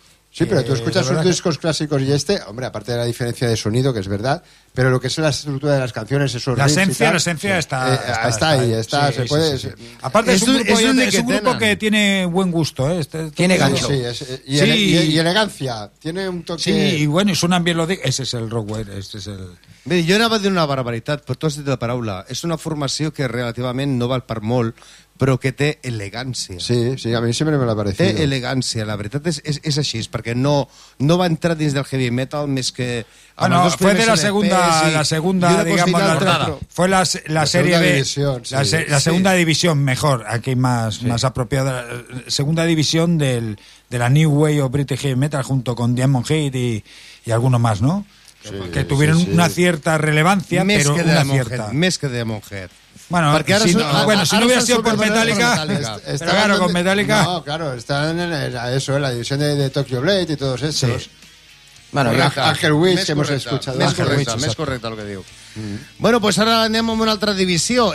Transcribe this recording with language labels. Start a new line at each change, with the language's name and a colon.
Spanish: Sí, pero tú escuchas sus discos clásicos y este, hombre, aparte de la diferencia de sonido, que es verdad, pero lo que es la estructura de las canciones, esos riffs. La esencia sí. está ahí. Sí, se puede. Sí, sí, sí. Aparte, es un grupo que tiene buen gusto, ¿eh? Tiene gancho. Sí, y elegancia. Tiene un toque. Sí, y bueno, y suenan bien los discos. Ese es el rockware, este es el.
Catalan: Mira, yo anava a dir una barbaritat, però tu has dit la paraula. És una formació que relativament no val per molt, però que té elegància. Sí, sí, a mi sempre me l'ha parecido. Té elegància, la veritat és així, perquè no va entrar dins del heavy metal més que...
Spanish: Bueno, fue de la segunda, digamos, fue la serie de... La segunda división, mejor, aquí más apropiada. Segunda división de la New Wave of British Heavy Metal, junto con Diamond Head y alguno más, ¿no? Sí, que tuvieron una cierta relevancia,
Catalan: més
Spanish: pero que una cierta.
Catalan: Més que de Monhead.
Spanish: Bueno, porque ahora si no hubiera sido por Metallica. Metallica. No, claro, están en la división de Tokyo Blade y todos esos. Sí. Bueno, Ángel Witch, que hemos escuchado. Més correcta lo que digo. Mm. Bueno, pues
Catalan: ahora anem amb una altra divisió.